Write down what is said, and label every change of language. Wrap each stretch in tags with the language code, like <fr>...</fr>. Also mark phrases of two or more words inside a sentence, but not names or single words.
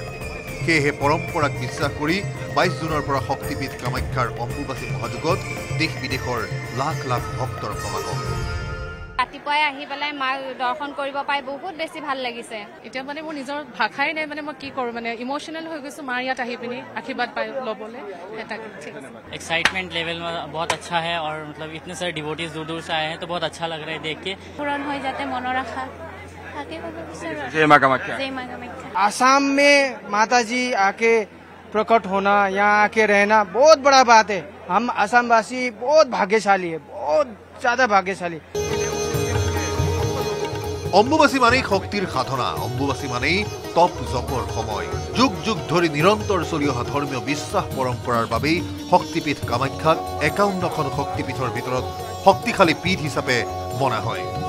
<as>সেয়েহে পৰম্পৰাক বিশ্বাস কৰি 22 জুনৰ পৰা শক্তিপীঠ কামাখ্যাৰ অম্বুবাচী মহাযুগত দেশ বিদেশৰ লাখ লাখ ভক্তৰ সমাগম। ৰাতিপুৱাই আহি পেলাই মাক দৰ্শন কৰিব পাই বহুত বেছি ভাল লাগিছে। এতিয়া মানে মোৰ নিজৰ ভাষাই নাই, মানে মই কি কৰোঁ, মানে ইমোশনেল হৈ গৈছোঁ মাৰ ইয়াত আহি পিনি আশীৰ্বাদ পাই ল'বলৈ।</as> <en>excitement level</en> <hi>में बहुत अच्छा है और मतलब इतने सारे डिवोटीज दूर दूर से आए हैं तो बहुत अच्छा लग रहा है देख के।</hi> <as>পূৰণ হৈ যাতে মনৰ আশা।</as> <hi>जय माँ कामाख्या। जय माँ कामाख्या। आसाम में माता जी आके प्रकट होना, यहाँ आके रहना बहुत बड़ा बात है। हम असमवासी बहुत भाग्यशाली है, बहुत ज्यादा भाग्यशाली।</hi> <as>অম্বুবাচী মানেই শক্তিৰ সাধনা, অম্বুবাচী মানেই তপ জপৰ সময়। যুগ যুগ ধৰি নিৰন্তৰ চলি অহা ধৰ্মীয় বিশ্বাস পৰম্পৰাৰ বাবেই শক্তিপীঠ কামাখ্যাক 51খন শক্তিপীঠৰ ভিতৰত শক্তিশালী পীঠ হিচাপে মনা হয়।</as>